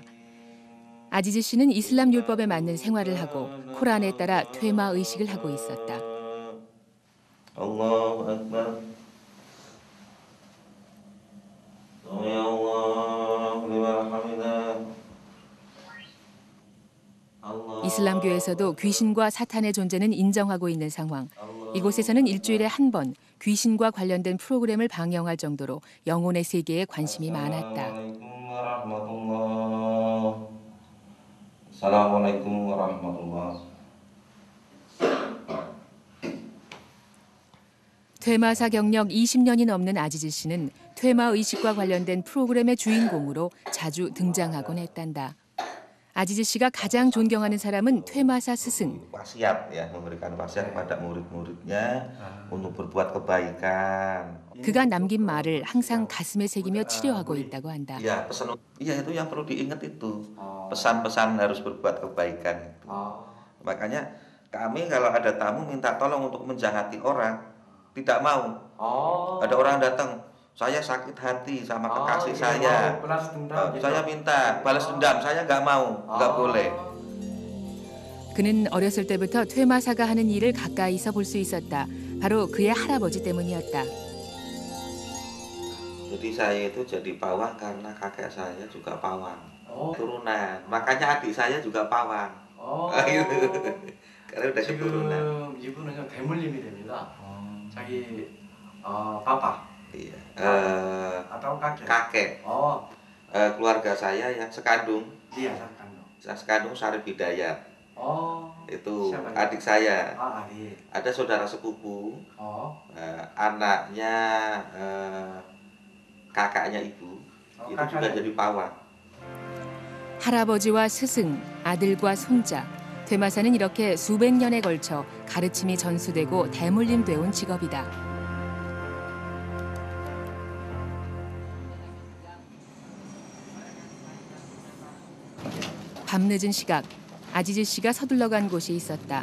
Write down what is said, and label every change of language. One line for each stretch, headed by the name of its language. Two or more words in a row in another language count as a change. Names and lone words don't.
Korean: 아지즈 씨는 이슬람 율법에 맞는 생활을 하고 코란에 따라 퇴마 의식을 하고 있었다.
Arabic: الله أكبر. يا الله، لمن حمده.
Korean: 이슬람교에서도 귀신과 사탄의 존재는 인정하고 있는 상황. 이곳에서는 일주일에 한 번 귀신과 관련된 프로그램을 방영할 정도로 영혼의 세계에 관심이 많았다.
Arabic: السلام عليكم ورحمة الله.
Korean: 퇴마사 경력 20년이 넘는 아지즈 씨는 퇴마 의식과 관련된 프로그램의 주인공으로 자주 등장하곤 했단다. 아지즈 씨가 가장 존경하는 사람은 퇴마사 스승.
Indonesian: Wasiat ya, memberikan wasiat kepada murid-muridnya untuk berbuat kebaikan.
Korean: 그가 남긴 말을 항상 가슴에 새기며 치료하고 있다고 한다.
Indonesian: Iya, pesan iya itu yang perlu diingat itu. Pesan-pesan harus berbuat kebaikan itu. Makanya kami kalau ada tamu minta tolong untuk menjahati orang, tidak mau. Ada orang datang, saya sakit hati sama kekasih saya. Saya minta balas dendam, saya nggak mau, nggak boleh.
Korean: 그는 어렸을 때부터 퇴마사가 하는 일을 가까이서 볼 수 있었다. 바로 그의 할아버지 때문이었다.
Indonesian: Jadi saya itu jadi pawang karena kakek saya juga pawang. Turunan. Makanya adik saya juga pawang. Karena udah keturunan.
Korean: 지금 이분은 대물림이 됩니다. 자기 papa.
Indonesian: Iya. Kakek. Keluarga saya yang sekandung. Iya, sekandung. Sekandung Sarif Hidayat. Itu siapa adik saya. adik. Ada saudara sepupu. Anaknya kakaknya ibu. Itu juga jadi pawang.
Korean: 할아버지와 스승, 아들과 손자. 퇴마사는 이렇게 수백 년에 걸쳐 가르침이 전수되고 대물림돼 온 직업이다. 밤늦은 시각, 아지즈 씨가 서둘러 간 곳이 있었다.